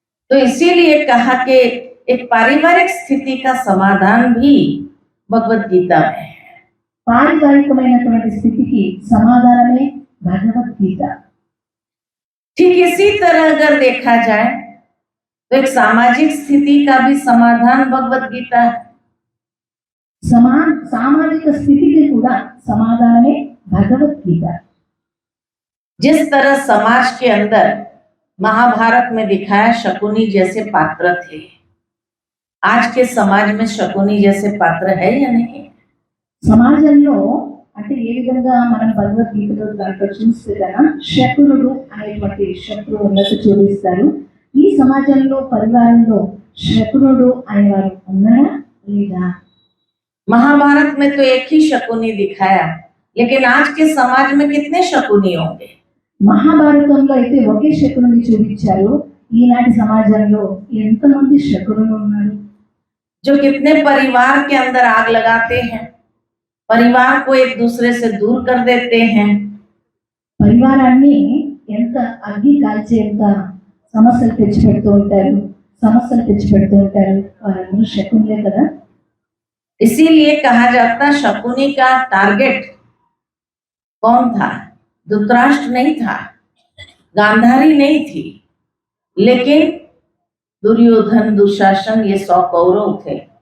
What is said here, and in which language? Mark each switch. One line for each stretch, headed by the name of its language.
Hindi: तो इसीलिए कहा कि एक पारिवारिक स्थिति का समाधान भी भगवत गीता में है।
Telugu: పారివారికమైనటువంటి స్థితికి సమాధానమే భగవద్గీత.
Hindi: ठीक इसी तरह अगर देखा जाए तो एक सामाजिक स्थिति का भी समाधान भगवत गीता है।
Telugu: సామాజిక స్థితికి కూడా సమాధానమే భగవద్గీత.
Hindi: जिस तरह समाज के अंदर महाभारत में दिखाया शकुनी जैसे पात्र थे, आज के समाज में शकुनी जैसे पात्र है या नहीं?
Telugu: సమాజంలో అంటే ఏ విధంగా మనం భగవద్గీతలో దాంట్లో చూస్తే కదా శకునుడు అనేటువంటి శత్రువు ఉన్నట్టు చూపిస్తారు. ఈ సమాజంలో పరివారంలో శకునుడు అనేవారు ఉన్నారా లేదా?
Hindi: महाभारत में तो एक ही शकुनी दिखाया, लेकिन आज के समाज में कितने शकुनी होंगे?
Telugu: మహాభారతంలో అయితే ఒకే శకునుని చూపించారు. ఈనాటి సమాజంలో ఎంతమంది శకునులు ఉన్నారు?
Hindi: जो कितने परिवार के अंदर आग लगाते हैं, परिवार को एक दूसरे से दूर कर देते हैं।
Telugu: పరివారాన్ని ఎంత అగ్గి కాల్చేంత సమస్యలు తెచ్చిపెడుతూ ఉంటారు. వారందరూ శకునులే కదా.
Hindi: इसीलिए कहा जाता शकुनी का टारगेट कौन था? धृतराष्ट्र नहीं था, गांधारी नहीं थी, लेकिन दुर्योधन, दुशासन, ये 100 कौरव थे।